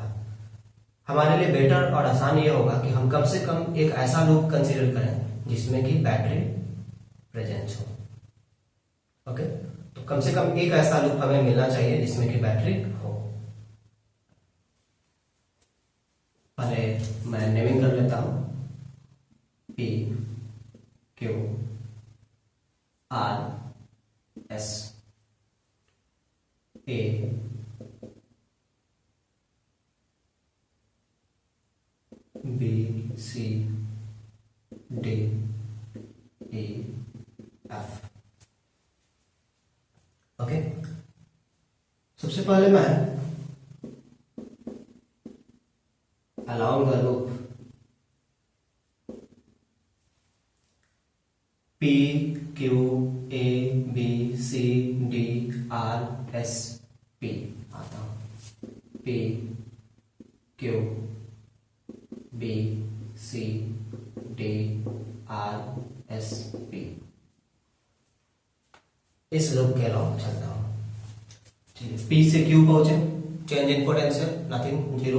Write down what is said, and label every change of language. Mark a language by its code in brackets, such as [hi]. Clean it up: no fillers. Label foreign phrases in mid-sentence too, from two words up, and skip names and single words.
[hi] हमारे लिए बेटर और आसान ये होगा कि हम कम से कम एक ऐसा [en] loop consider [hi] करें जिसमें कि बैटरी प्रेजेंट हो। ओके, तो कम से कम एक ऐसा लूप हमें मिलना चाहिए जिसमें कि बैटरी हो। पहले मैं नेमिंग कर लेता हूं, P Q R S A B C D E F। ओके, सबसे पहले मैं [en] along the loop P Q A B C D R S P [hi] आता हूं। P Q, B, C, D, R, S, P। इस लूप के अलॉन्ग चलता हूं। P से Q पहुंचे, [en] change in potential nothing, zero.